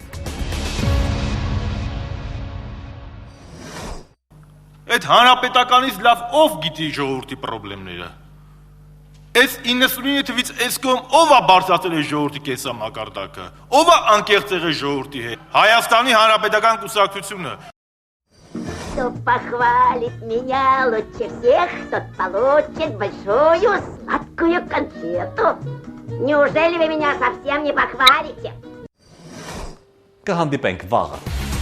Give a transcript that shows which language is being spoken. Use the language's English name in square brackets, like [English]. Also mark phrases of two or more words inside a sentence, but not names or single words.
[Armenian] Այդ հանրապետականից լավ ով գիտի ժողովրդի խնդիրները։ Այս 99 թվից այս կողմ ով է բարձրացել է ժողովրդի կենսամակարդակը, ով է անկեղծ եղել ժողովրդի հետ։ Հայաստանի Հանրապետական կուսակցությունը։ [Russian] Кто похвалит меня лучше всех, тот получит большую сладкую конфету. Неужели вы меня совсем не похвалите? [Armenian] Կհանդիպենք վաղը։